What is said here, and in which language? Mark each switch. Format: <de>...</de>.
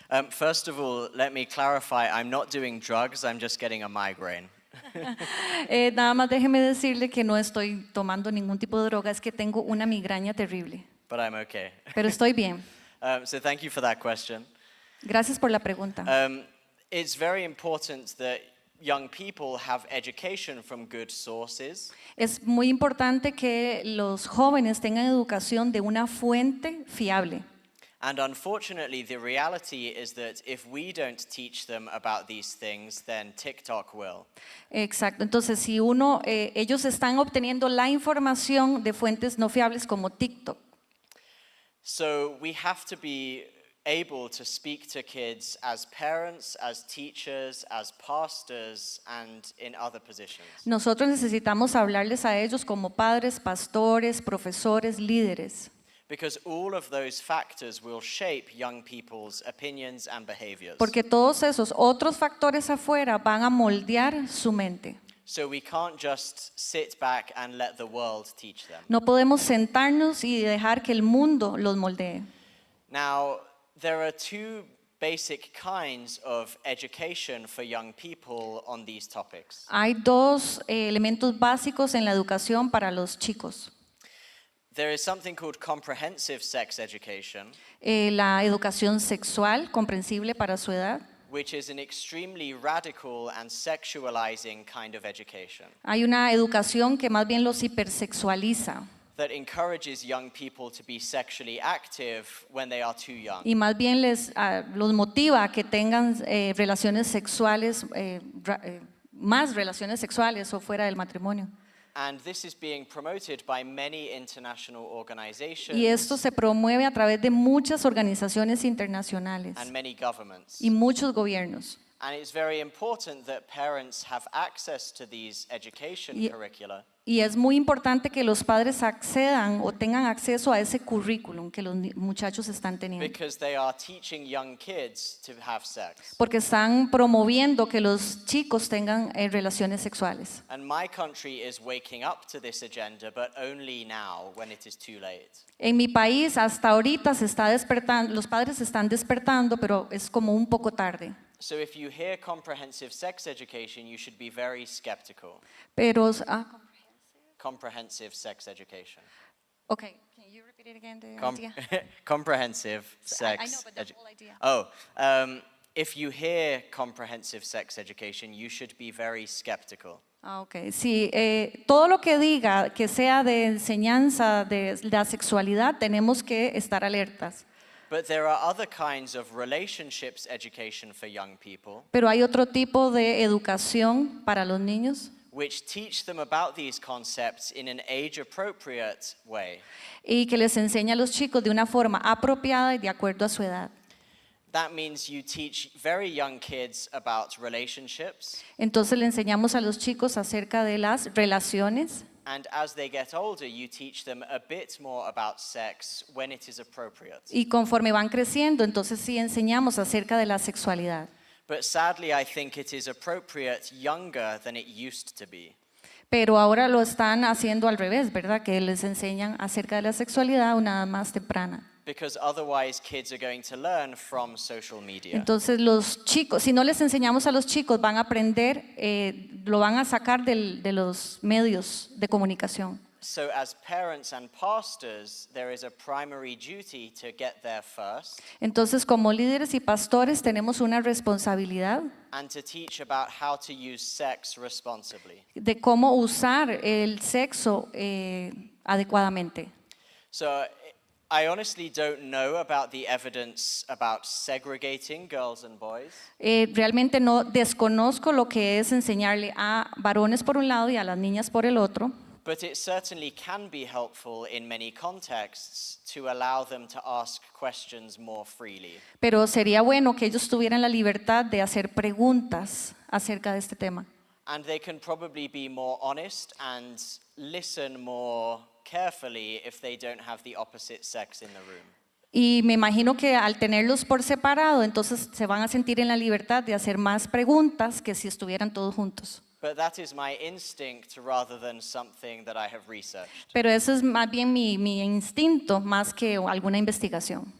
<en>First of all, let me clarify, I'm not doing drugs, I'm just getting a migraine.</en> <es>Nada más déjeme decirle que no estoy tomando ningún tipo de droga, es que tengo una migraña terrible,</es> <en>But I'm okay.</en> <es>pero estoy bien.</es> <en>So thank you for that question.</en> <es>Gracias por la pregunta.</es> <en>It's very important that young people have education from good sources.</en> <es>Es muy importante que los jóvenes tengan educación de una fuente fiable.</es> <en>And unfortunately, the reality is that if we don't teach them about these things, then TikTok will.</en> <es>Exacto. Entonces, si ellos están obteniendo la información de fuentes no fiables como TikTok.</es> <en>So we have to be able to speak to kids as parents, as teachers, as pastors, and in other positions.</en> <es>Nosotros necesitamos hablarles a ellos como padres, pastores, profesores, líderes.</es> <en>Because all of those factors will shape young people's opinions and behaviors.</en> <es>Porque todos esos otros factores afuera van a moldear su mente.</es> <en>So we can't just sit back and let the world teach them.</en> <es>No podemos sentarnos y dejar que el mundo los moldee.</es> <en>Now, there are two basic kinds of education for young people on these topics.</en> <es>Hay dos elementos básicos en la educación para los chicos.</es> <en>There is something called comprehensive sex education,</en> <es>La educación sexual comprensible para su edad.</es> <en>which is an extremely radical and sexualizing kind of education</en> <es>Hay una educación que más bien los hipersexualiza</es> <en>that encourages young people to be sexually active when they are too young.</en> <es>y más bien los motiva a que tengan relaciones sexuales, más relaciones sexuales o fuera del matrimonio.</es> <en>And this is being promoted by many international organizations</en> <es>Y esto se promueve a través de muchas organizaciones internacionales</es> <en>and many governments.</en> <es>y muchos gobiernos.</es> <en>And it's very important that parents have access to these education</en> <es>Y-</es> <en>curricula</en> <es>Y es muy importante que los padres accedan o tengan acceso a ese currículum que los muchachos están teniendo.</es> <en>because they are teaching young kids to have sex.</en> <es>Porque están promoviendo que los chicos tengan relaciones sexuales.</es> <en>And my country is waking up to this agenda, but only now when it is too late.</en> <es>En mi país hasta ahorita se está despertando, los padres se están despertando, pero es como un poco tarde.</es> <en>So if you hear comprehensive sex education, you should be very skeptical.</en> <es>Pero,</es> <en>Comprehensive sex education. okay, can you repeat it again? The idea? Comprehensive I sex know, but the edu- whole idea. Oh, if you hear comprehensive sex education, you should be very skeptical. Ok.</en> <es>Sí, todo lo que diga que sea de enseñanza de la sexualidad, tenemos que estar alertas.</es> <en>But there are other kinds of relationships education for young people,</en> <es>Pero hay otro tipo de educación para los niños</es> <en>which teach them about these concepts in an age-appropriate way.</en> <es>y que les enseña a los chicos de una forma apropiada y de acuerdo a su edad.</es> <en>That means you teach very young kids about relationships,</en> <es>Entonces le enseñamos a los chicos acerca de las relaciones</es> <en>and as they get older, you teach them a bit more about sex when it is appropriate.</en> <es>y conforme van creciendo, entonces sí enseñamos acerca de la sexualidad.</es> <en>But sadly, I think it is appropriate younger than it used to be.</en> <es>Pero ahora lo están haciendo al revés, ¿verdad? Que les enseñan acerca de la sexualidad una edad más temprana.</es> <en>Because otherwise kids are going to learn from social media.</en> <es>Entonces los chicos, si no les enseñamos a los chicos, van a aprender, lo van a sacar de los medios de comunicación.</es> <en>So as parents and pastors, there is a primary duty to get there first</en> <es>Entonces como líderes y pastores tenemos una responsabilidad</es> <en>and to teach about how to use sex responsibly.</en> <es>de cómo usar el sexo adecuadamente.</es> <en>So I honestly don't know about the evidence about segregating girls and boys.</en> <es>Realmente no desconozco lo que es enseñarle a varones por un lado y a las niñas por el otro.</es> <en>But it certainly can be helpful in many contexts to allow them to ask questions more freely.</en> <es>Pero sería bueno que ellos tuvieran la libertad de hacer preguntas acerca de este tema.</es> <en>And they can probably be more honest and listen more carefully if they don't have the opposite sex in the room.</en> <es>Y me imagino que al tenerlos por separado, entonces se van a sentir en la libertad de hacer más preguntas que si estuvieran todos juntos.</es> <en>But that is my instinct rather than something that I have researched.</en> <es>Pero eso es más bien mi instinto más que alguna investigación.</es>